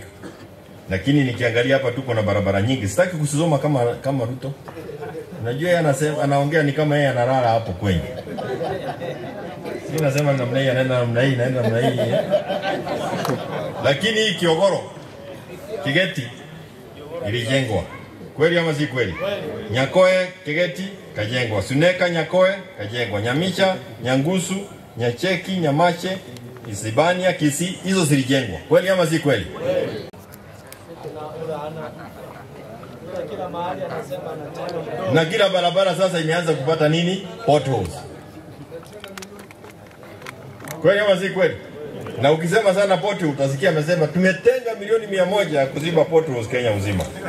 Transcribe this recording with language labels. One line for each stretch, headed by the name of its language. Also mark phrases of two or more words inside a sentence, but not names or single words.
Swahili: Lakini nikiangalia hapa tuko na barabara nyingi. Sitaki kusoma kama Ruto. Unajua yeye anasema, anaongea ni kama yeye analala hapo kwenye. Sisi nasema namna hii, anaenda namna hii, naenda namna hii. Lakini hii Kiogoro, Kigeti ilijengwa. Kweli ama si kweli? Nyakoe, Kigeti kajengwa. Suneka, Nyakoe kajengwa. Nyamisha, Nyangusu, Nyacheki, Nyamache, Isibania, Kisii, hizo zilijengwa. Kweli ama si kweli? Na kila barabara sasa imeanza kupata nini? Potholes. Kweli ama si kweli? Na ukisema sana pothole utasikia amesema tumetenga milioni 100 kuziba potholes Kenya mzima.